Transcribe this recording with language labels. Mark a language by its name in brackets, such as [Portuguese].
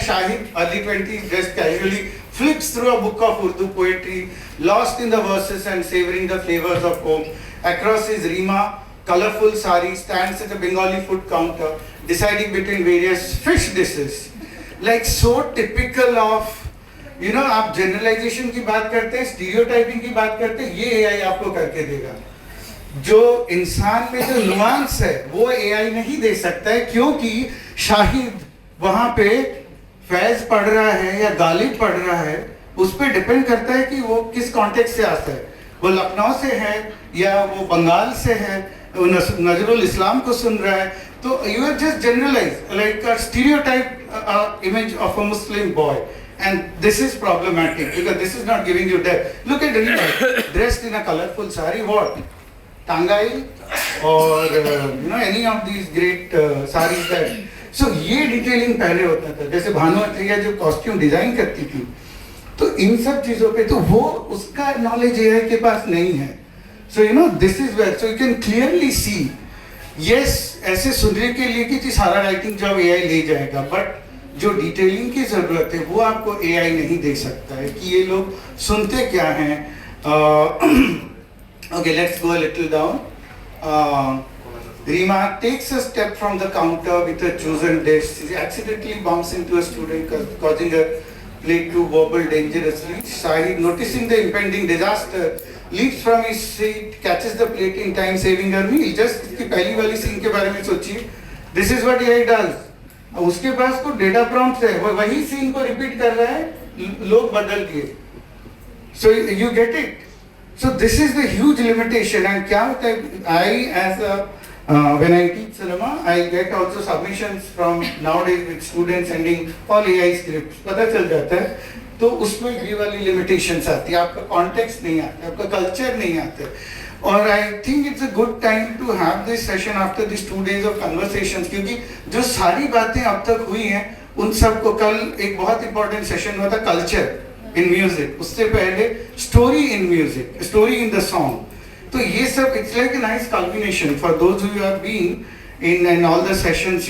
[English] Shahid, early 20s, dressed casually, flips through a book of Urdu poetry, lost in the verses and savoring the flavors of home. Across his Rima, colorful sari, stands at a Bengali food counter, deciding between various fish dishes. Like so typical of, you know, [Hindi] आप generalization की बात करते हैं, stereotyping की बात करते हैं, ये AI आपको करके देगा. जो इंसान में जो nuance है, वो AI नहीं दे सकता है, क्योंकि शाहिद वहाँ पे फैज पढ़ रहा है या गालिब पढ़ रहा है, उस पर डिपेंड करता है कि वो किस कॉन्टेक्स्ट से आता है. वो लखनऊ से है या वो बंगाल से है, वो नजरुल इस्लाम को सुन रहा है, तो [English] you are just generalize like a stereotype image of a Muslim boy. And this is problematic because this is not giving you depth. Look at Rima, dressed in a colorful sari, what? Tangai or you know, any of these great saris that. [Hindi] So ये detailing पहले होता था, जैसे भानु अत्रेया जो costume design करती थी, तो इन सब चीजों पे तो वो उसका knowledge AI के पास नहीं है. [English] So you know, this is where, so you can clearly see, yes, [Hindi] ऐसे सुनने के लिए कि सारा writing job AI ले जाएगा, but जो डिटेलिंग की जरूरत है वो आपको AI नहीं दे सकता है कि ये लोग सुनते क्या हैं. [English] Okay, let's go a little down. Rima takes a step from the counter with a chosen dish. She accidentally bumps into a student, causing her plate to wobble dangerously. Shahid, noticing the impending disaster, leaps from his seat, catches the plate in time, saving her meal. [Hindi] Just इसकी पहली वाली scene के बारे में सोचिए. [English] This is what AI does. [Hindi] उसके पास को data prompt है, वो वही सीन को रिपीट कर रहा है, लोग बदल दिए. [English] So you get it. So this is the huge limitation. And [Hindi] क्या होता है, [English] I as a when I teach cinema, I get also submissions from nowadays with students sending all AI scripts. [Hindi] पता चल जाता है, तो उसमें ये वाली limitations आती है, आपका context नहीं आता, आपका culture नहीं आता. और [English] I think it's a good time to have this session after these 2 days of conversations, [Hindi] क्योंकि जो सारी बातें अब तक हुई हैं, उन सबको कल एक बहुत important session हुआ था culture in music, उससे पहले story in music, story in the song. तो ये सब [English] it's like a nice culmination for those who have been in all the sessions.